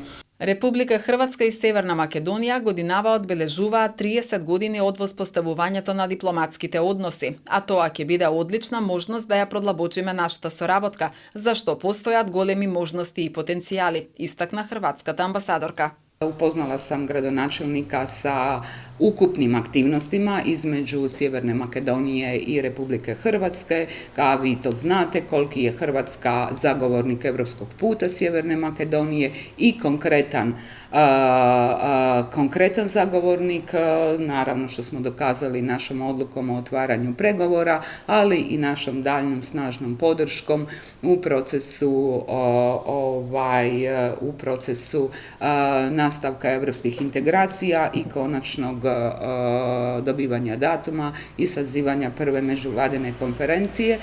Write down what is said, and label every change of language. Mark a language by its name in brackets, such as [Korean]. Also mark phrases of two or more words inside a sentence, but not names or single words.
[Macedonian] Република Хрватска и Северна Македонија годинава одбележуваат 30 години од воспоставувањето на дипломатските односи, а тоа ќе биде одлична можност да ја продлабочиме нашата соработка, зашто постојат големи можности и потенцијали, истакна хрватската амбасадорка. [Croatian] Upoznala sam gradonačelnika sa ukupnim aktivnostima između Sjeverne Makedonije i Republike Hrvatske. Kao vi to znate, koliki je Hrvatska zagovornik evropskog puta Sjeverne Makedonije i konkretan zagovornik, naravno što smo dokazali našom odlukom o otvaranju pregovora, ali i našom daljnom snažnom podrškom u procesu nastavka evropskih integracija i konačnog dobivanja datuma i sazivanja prve međuvladine konferencije.